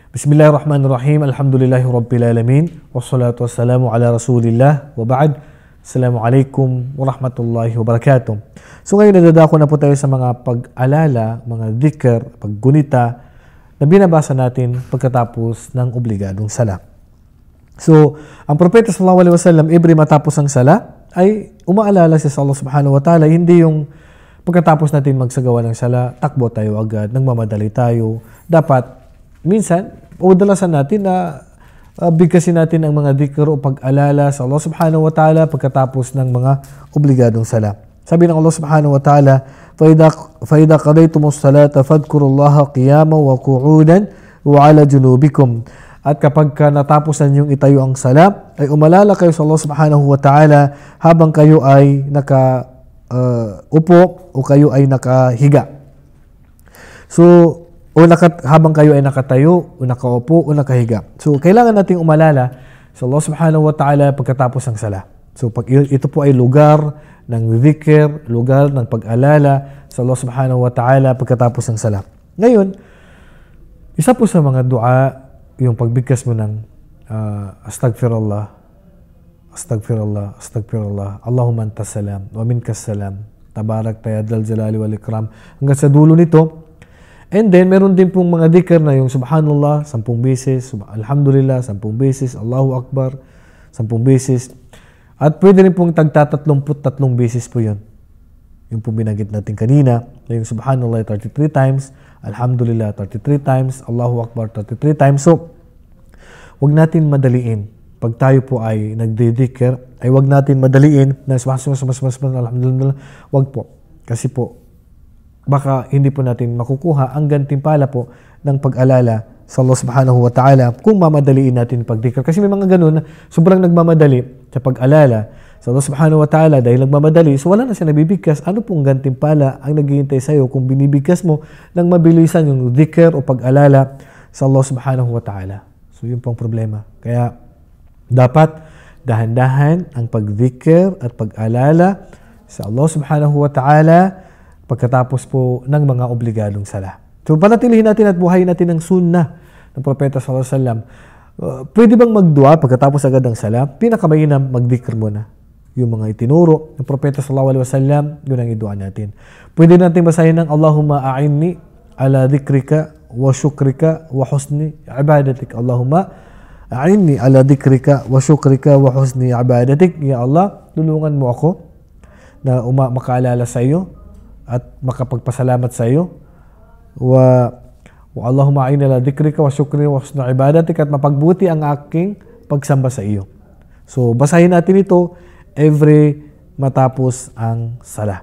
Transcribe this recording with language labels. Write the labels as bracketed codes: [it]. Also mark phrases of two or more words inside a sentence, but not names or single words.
[ar] بسم الله الرحمن الرحيم الحمد لله رب العالمين والصلاة والسلام على رسول الله. وبعد. السلام عليكم ورحمة الله وبركاته. [tl] So ngayon nadadako na po tayo sa mga pag-alala, mga dhikr, paggunita na binabasa natin pagkatapos ng obligadong sala. So, ang Propeta [ar] صلى الله عليه وسلم [tl] every matapos ang sala ay umaalala siya sa [ar] الله سبحانه وتعالى. [tl] Hindi yung pagkatapos natin magsagawa ng sala, takbo tayo agad, nagmamadali tayo. Dapat minsan, o dalasan natin na bigkasin natin ang mga dhikr o pag-alala sa [ar] الله سبحانه وتعالى [tl] pagkatapos ng mga obligadong sala. Sabi ng [ar] الله سبحانه وتعالى, فَإِذَا قَضَيْتُمُ الصَّلَاةَ فَاذْكُرُوا اللَّهَ قِيَامًا وَقُعُودًا وَعَلَى جُنُوبِكُمْ. [tl] At kapag natapos na ninyong itayo ang sala, ay umalala kayo sa [ar] الله سبحانه وتعالى [tl] habang kayo ay upo o kayo ay nakahiga. So, habang kayo ay nakatayo, o nakaupo, o nakahiga. So, kailangan nating umalala sa [ar] الله سبحانه وتعالى [tl] pagkatapos ng sala. So, ito po ay lugar ng dhikr, lugar ng pag-alala sa [ar] الله سبحانه وتعالى [tl] pagkatapos ng sala. Ngayon, isa po sa mga dua, yung pagbigkas mo ng [ar] أستغفر الله، أستغفر الله، أستغفر الله، اللهم أنت السلام، ومنك السلام، تباركت يا ذا الجلال والإكرام, [tl] hanggang sa dulo nito. And then, meron din pong mga dhikr na yung Subhanallah, 10 beses, Alhamdulillah, 10 beses, [ar] الله أكبر, 10 beses. [tl] At pwede rin pong tagta-33 beses po yun. Yung pong binanggit natin kanina, na yung Subhanallah 33 times, Alhamdulillah 33 times, [ar] الله أكبر [tl] 33 times. So, wag natin madaliin. Pag tayo po ay nagdidikr, ay wag natin madaliin na Alhamdulillah, wag po. Kasi po, baka hindi po natin makukuha ang gantimpala po ng pag-alala sa [ar] الله سبحانه وتعالى [tl] kung mamadaliin natin pag-dhikr. Kasi may mga ganun na sobrang nagmamadali sa pag-alala sa [ar] الله سبحانه وتعالى [tl] dahil nagmamadali. So wala na siya nabibigkas. Ano pong gantimpala ang naghihintay sa'yo kung binibigkas mo ng mabilisan yung dhikr o pag-alala sa [ar] الله سبحانه وتعالى. [tl] So yun pong problema. Kaya dapat dahan-dahan ang pag-dhikr at pag-alala sa [ar] الله سبحانه وتعالى [tl] pagkatapos po ng mga obligadong sala. So, panatilihin natin at buhayin natin ang sunnah ng Propeta [ar] صلى الله عليه وسلم. [tl] Pwede bang magdua pagkatapos agad ng sala? Pinakamainam, magdikr muna. Yung mga itinuro ng Propeta [ar] صلى الله عليه وسلم, [tl] yun ang idua natin. Pwede natin basahin ng [ar] اللهم أعني على ذكرك وشكرك وحسن عبادتك. اللهم أعني على ذكرك وشكرك وحسن عبادتك. يا الله, [tl] tulungan mo ako na makaalala sa iyo at makapagpasalamat sa iyo. [ar] واللهم أعني على ذكرك وشكرك وحسن عبادتك, [tl] at mapagbuti ang aking pagsamba sa iyo. So, basahin natin ito every matapos ang sala.